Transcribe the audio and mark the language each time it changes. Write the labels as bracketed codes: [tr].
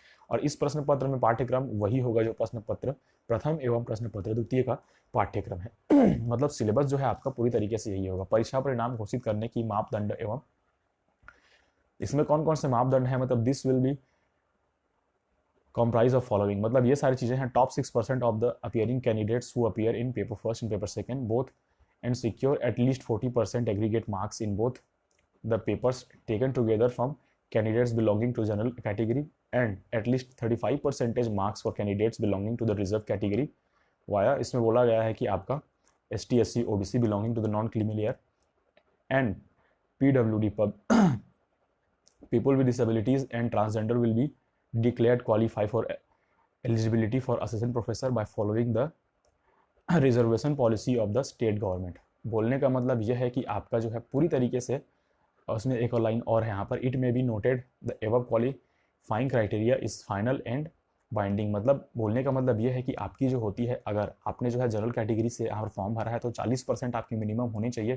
[hi] और इस प्रश्न पत्र में पाठ्यक्रम वही होगा जो प्रश्न पत्र प्रथम एवं प्रश्न पत्र द्वितीय का पाठ्यक्रम है। मतलब सिलेबस जो है आपका पूरी तरीके से यही होगा। परीक्षा परिणाम घोषित करने की मापदंड एवं इसमें कौन कौन से मापदंड है, मतलब [en] this will be comprise of following, [hi] मतलब ये सारी चीजें हैं। [en] top 6% of the appearing candidates who appear in paper first and paper second both and secure at least 40% aggregate marks in both the papers taken together from candidates belonging to general category and at least 35% marks for candidates belonging to the reserve category via, [hi] इसमें बोला गया है कि आपका [en] ST SC OBC belonging to the non creamy layer and PWD people with disabilities and transgender will be declared qualify for eligibility for assistant professor by following the reservation policy of the state government। [hi] बोलने का मतलब यह है कि आपका जो है पूरी तरीके से, उसमें एक और लाइन और है यहाँ पर, [en] It may be noted the above qualifying criteria is final and binding. [hi] मतलब बोलने का मतलब यह है कि आपकी जो होती है, अगर आपने जो है जनरल कैटेगरी से यहाँ फॉर्म भरा है तो 40% आपकी मिनिमम होनी चाहिए।